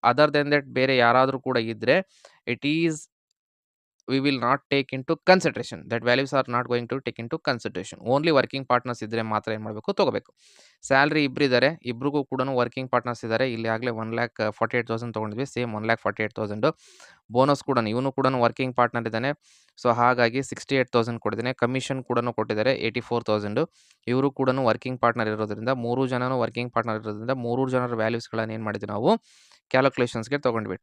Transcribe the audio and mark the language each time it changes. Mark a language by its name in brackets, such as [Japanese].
[English] other than that [Kannada] ಬೇರೆ ಯಾರಾದರೂ ಕೂಡ ಇದ್ದರೆ [English] It is we will not take into consideration. That values are not going to take into consideration. [Kannada] Only working partners ಇದ್ದರೆ ಮಾತ್ರ ಏನು ಮಾಡಬೇಕು, ತೊಗೋಬೇಕು. ಸ್ಯಾಲ್ರಿ ಇಬ್ಬರಿದ್ದಾರೆ, ಇಬ್ರಿಗೂ ಕೂಡ ವರ್ಕಿಂಗ್ ಪಾರ್ಟ್ನರ್ಸ್ ಇದ್ದಾರೆ. ಇಲ್ಲಿ ಆಗಲೇ 1,48,000 ತೊಗೊಂಡಿದ್ವಿ, ಸೇಮ್ 1,48,000. ಬೋನಸ್ ಕೂಡ ಇವನು ಕೂಡ ವರ್ಕಿಂಗ್ ಪಾರ್ಟ್ನರ್ ಇದ್ದಾನೆ. ಸೊ ಹಾಗಾಗಿ 68,000 ಕೊಟ್ಟಿದ್ದಾನೆ. ಕಮಿಷನ್ ಕೂಡ ಕೊಟ್ಟಿದ್ದಾರೆ 84,000. ಇವರು ಕೂಡ ವರ್ಕಿಂಗ್ ಪಾರ್ಟ್ನರ್ ಇರೋದ್ರಿಂದ, ಮೂರು ಜನನು ವರ್ಕಿಂಗ್ ಪಾರ್ಟ್ನರ್ ಇರೋದ್ರಿಂದ ಮೂರು ಜನರ ವ್ಯಾಲ್ಯೂಸ್ಗಳನ್ನು ಏನು ಮಾಡಿದ್ವಿ ನಾವು ಕ್ಯಾಲ್ಕುಲೇಷನ್ಸ್ಗೆ ತೊಗೊಂಡ್ವಿ.